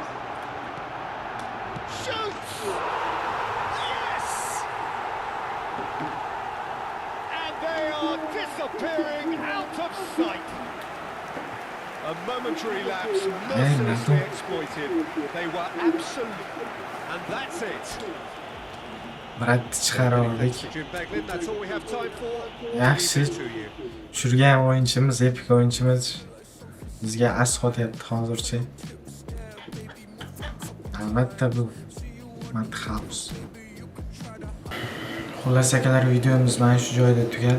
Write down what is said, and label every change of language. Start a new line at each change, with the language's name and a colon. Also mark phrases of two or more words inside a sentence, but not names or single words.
English: Shoots! Yes! And they are disappearing out of sight. A momentary lapse mercilessly exploited. They were absolute. And that's it.
Uzbek: Biratni chiqardik.
English: Jim Beglin, that's all we have time for.
Uzbek: Yaxshi. Tushirgan o'yinchimiz, epik o'yinchimiz bizga as qotyapti hozircha. Albatta bu Madhouse. Xullas akalar, videomiz mana shu joyda tugadi.